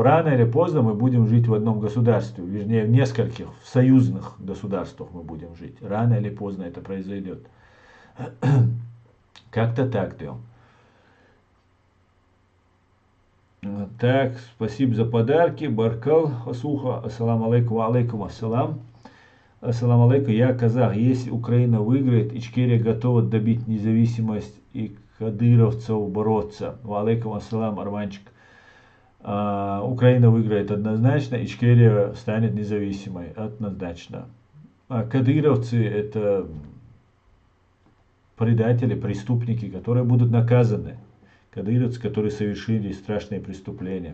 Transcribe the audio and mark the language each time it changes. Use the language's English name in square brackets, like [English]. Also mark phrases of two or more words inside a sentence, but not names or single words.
[Russian] Рано или поздно мы будем жить в одном государстве. Вернее, в нескольких в союзных государствах мы будем жить. Рано или поздно это произойдет. Как-то так, Тём. Так, спасибо за подарки. Баркал, Асуха, [Arabic] السلام عليكم عليكم السلام. السلام عليكم, [Russian] я казах. Если Украина выиграет, Ичкерия готова добить независимость и кадыровцев бороться. [Arabic] وعليكم السلام, [Russian] Арманчик. Украина выиграет однозначно, Ичкерия станет независимой. Однозначно. А кадыровцы это предатели, преступники, которые будут наказаны. Кадыровцы, которые совершили страшные преступления.